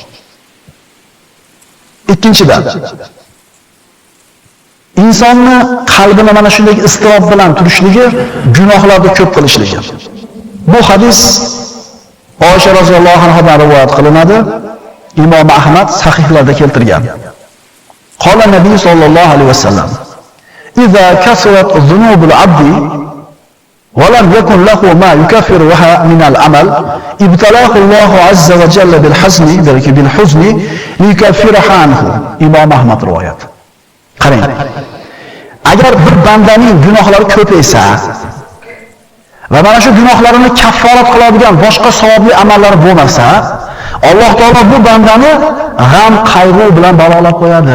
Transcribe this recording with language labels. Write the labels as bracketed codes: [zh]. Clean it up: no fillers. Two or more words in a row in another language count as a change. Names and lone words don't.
[uz] Ikkinchidan, insonni qalbini mana shunday iztirob bilan turishligi, gunohlarni ko'p qilishligi. Bu hadis Oysha roziyallohu anhadan rivoyat qilinadi. Imom Ahmad sahihlarda keltirgan. [ar] قال النبي صلى الله عليه و سلم: "إذا كثرت ذنوب العبد و لم يكن له ما يكفرها من العمل ابتلاه الله عز و جل بالحزن بالحزن ليكفرها عنه." [uz] Imom Ahmad rivoyat. Qarang. Agar bir bandaning gunohlari ko'paysa va mana shu gunohlarini kafforat qiladigan boshqa savobli amallari bo'lmasa, Alloh taolo bu bandani g'am, qayg'u bilan balolab qo'yadi.